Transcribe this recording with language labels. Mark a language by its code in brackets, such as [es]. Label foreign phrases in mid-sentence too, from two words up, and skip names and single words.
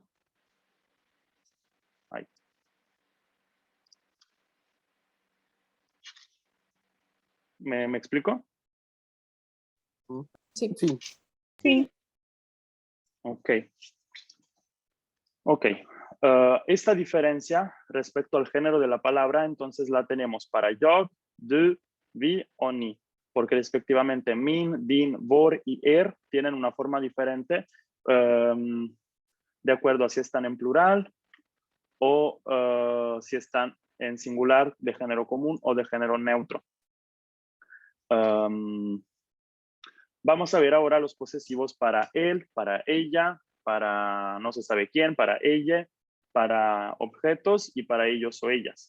[es] Ahí. ¿Me explico? Sí. Sí. Ok. Esta diferencia respecto al género de la palabra, entonces la tenemos para yo, [da] du, vi [es] o ni, porque respectivamente [da] min, din, vor [es] y tienen una forma diferente de acuerdo a si están en plural o si están en singular de género común o de género neutro. Vamos a ver ahora los posesivos para él, para ella, para no se sabe quién, para ella, para objetos y para ellos o ellas.